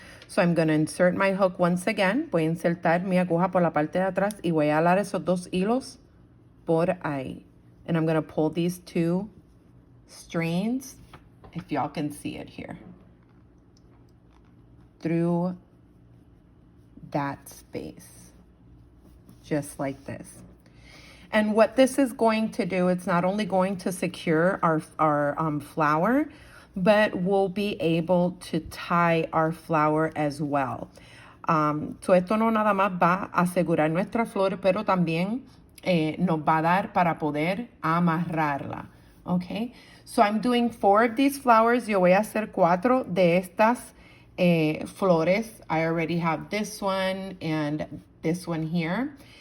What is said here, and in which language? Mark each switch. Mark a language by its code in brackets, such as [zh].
[en] So I'm going to insert my hook once again. [es] Voy a insertar mi aguja por la parte de atrás y voy a jalar esos dos hilos por ahí. [en] And I'm going to pull these two strands, if y'all can see it here, through that space, just like this. And what this is going to do, it's not only going to secure our flower, but we'll be able to tie our flower as well. [es] So esto no nada más va a asegurar nuestra flor, pero también nos va a dar para poder amarrarla. [en] Okay, so I'm doing 4 of these flowers. [es] Yo voy a hacer 4 de estas flores. [en] I already have this one and this one here.